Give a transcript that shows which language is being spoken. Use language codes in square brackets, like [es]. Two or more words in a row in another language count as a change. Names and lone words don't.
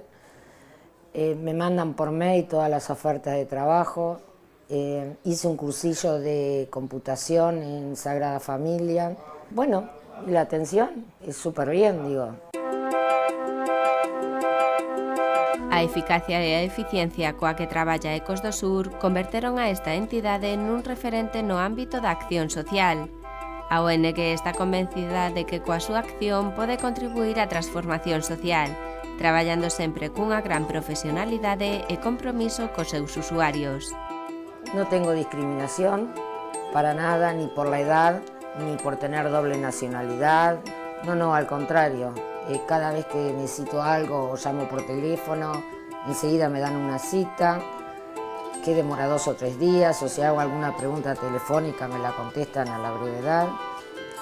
[es] Me mandan por mail todas las ofertas de trabajo, hice un cursillo de computación en Sagrada Familia. Bueno, y la atención es súper bien, digo. [gl] A eficacia e a eficiencia coa que traballa Ecos do Sur converteron a esta entidade nun referente no ámbito da acción social. A ONG está convencida de que coa súa acción pode contribuir á transformación social, traballando sempre cunha gran profesionalidade e compromiso cos seus usuarios. [es] No tengo discriminación para nada, ni por la edad, ni por tener doble nacionalidad. No, al contrario. Cada vez que necesito algo o llamo por teléfono, enseguida me dan una cita, que demora 2 o 3 días, o si hago alguna pregunta telefónica me la contestan a la brevedad.